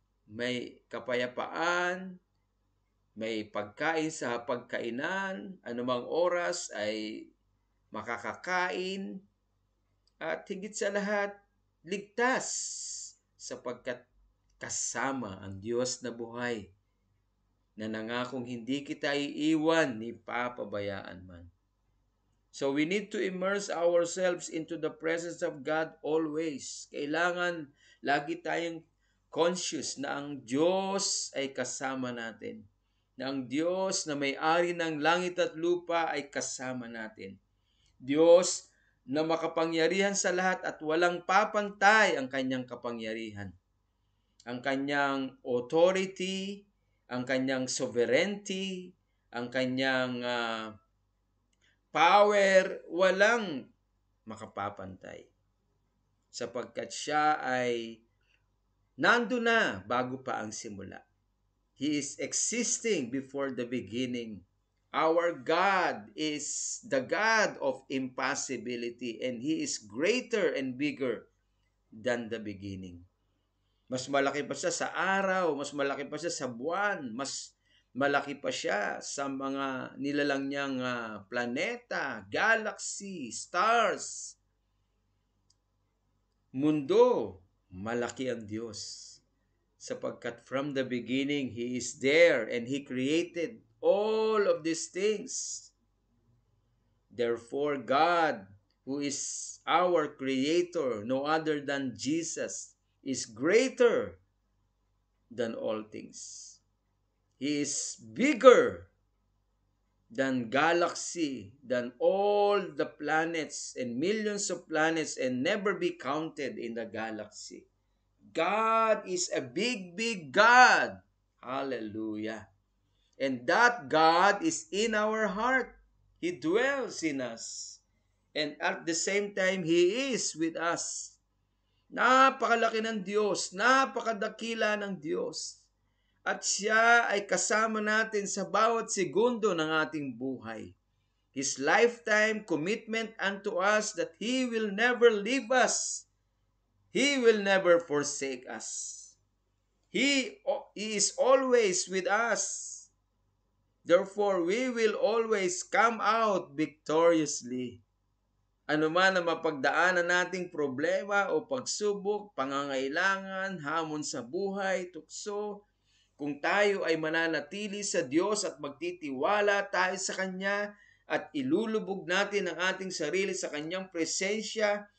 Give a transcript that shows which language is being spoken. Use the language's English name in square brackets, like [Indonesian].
[Filipino] May kapayapaan, may pagkain sa pagkainan, anumang oras ay makakakain, at higit sa lahat, ligtas sapagkat kasama ang Diyos na buhay na nangakong hindi kita iiwan ni papabayaan man. [English] So we need to immerse ourselves into the presence of God always. [Filipino] Kailangan lagi tayong conscious na ang Diyos ay kasama natin. Na ang Diyos na may-ari ng langit at lupa ay kasama natin. Diyos na makapangyarihan sa lahat at walang papantay ang kanyang kapangyarihan. Ang kanyang authority, ang kanyang sovereignty, ang kanyang power, walang makapapantay. Sapagkat siya ay nando na bago pa ang simula. [English] He is existing before the beginning. Our God is the God of impossibility and He is greater and bigger than the beginning. [Filipino] Mas malaki pa siya sa araw, mas malaki pa siya sa buwan, mas malaki pa siya sa mga nilalang niyang planeta, galaxy, stars, mundo. Malaki ang Diyos. Sapagkat [English] from the beginning, He is there and He created all of these things. Therefore, God, who is our Creator, no other than Jesus, is greater than all things. He is bigger than galaxy, than all the planets and millions of planets and never be counted in the galaxy. God is a big, big God. Hallelujah. And that God is in our heart. He dwells in us. And at the same time, He is with us. [Filipino] Napakalaki ng Diyos, napakadakila ng Diyos. At siya ay kasama natin sa bawat segundo ng ating buhay. [English] His lifetime commitment unto us that He will never leave us. He will never forsake us. He is always with us. Therefore, we will always come out victoriously. [Filipino] Ano man ang mapagdaanan nating problema o pagsubok, pangangailangan, hamon sa buhay, tukso, kung tayo ay mananatili sa Diyos at magtitiwala tayo sa Kanya at ilulubog natin ang ating sarili sa Kanyang presensya,